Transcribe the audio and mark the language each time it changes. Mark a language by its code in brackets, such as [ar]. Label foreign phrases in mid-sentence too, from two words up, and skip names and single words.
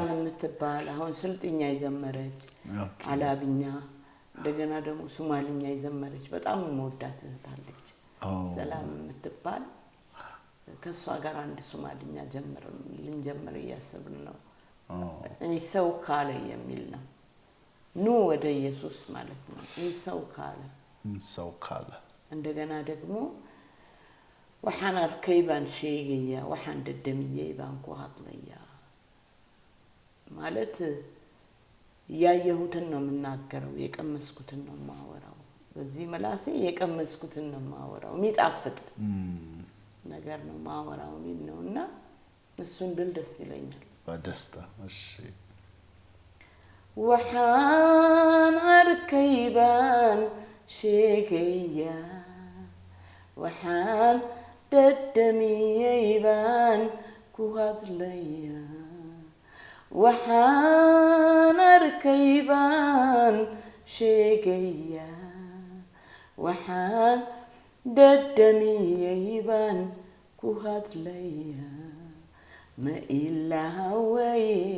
[am] የምትባል አሁን ስልጥኛ ይዘመረች አላብኛ እንደገና ደግሞ ሶማሊኛ ይዘመረች በጣም የምወዳት እህት አለች ሰላም የምትባል። ከሷ ጋር አንድ ሶማሊኛ ልንጀምር እያሰብን ነው። እኔ ሰው ካለ የሚል ነው። ኑ ወደ ኢየሱስ ማለት ነው። ሰው ካለ እንደገና ደግሞ [so] waxaan arkay baan sheegaya waxaan dadamiyay baan ku hadlaya [am] ማለት ያየሁትን ነው የምናገረው የቀመስኩትን ነው የማወራው። በዚህ መላሴ የቀመስኩትን ነው የማወራው። የሚጣፍጥ ነገር ነው ማወራው ምን ነውና እሱን ብል ደስ ይለኛል በደስታ። እሺ [so] waxaan arkay baan sheegaya waxaan dadamiyay baan ku hadlaya waxaan arkay baan sheegaya waxaan dadamiyay baan ku hadlaya ma ilaawi